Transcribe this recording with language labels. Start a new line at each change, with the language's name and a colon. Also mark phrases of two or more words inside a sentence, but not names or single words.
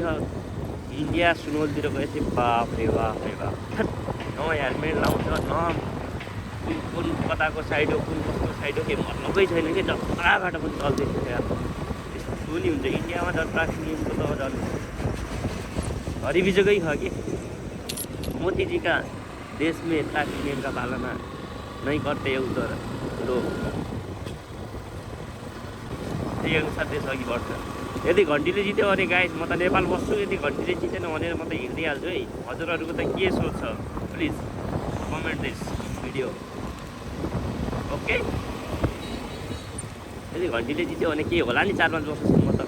Nepali: इन्डिया सुनवलतिर गएपछि बाफ रे बाफ न हेलमेट लाउँछ, न कुन कताको साइड हो कुन कस्तो साइड हो, केही मतलबै छैन कि। जताबाट पनि चल्दैछ यार। नि हुन्छ इन्डियामा त ट्राफिक नियमको त झन् हरिबिजकै छ कि।
Hindi: मोदी जी का देश में ट्राफिक नियम का पालना नहीं करते उधर लोग,
Nepali: त्यही अनुसार देश अघि बढ्छ। यदि घन्टीले जित्यो भने गाइस म त नेपाल बस्छु, यदि घन्टीले जितेन भने म त हिँडिहाल्छु है। हजुरहरूको त के सोच छ
English: please comment this video, okay.
Nepali: यदि घन्टीले जित्यो भने के होला नि 4-5 वर्षसम्म त।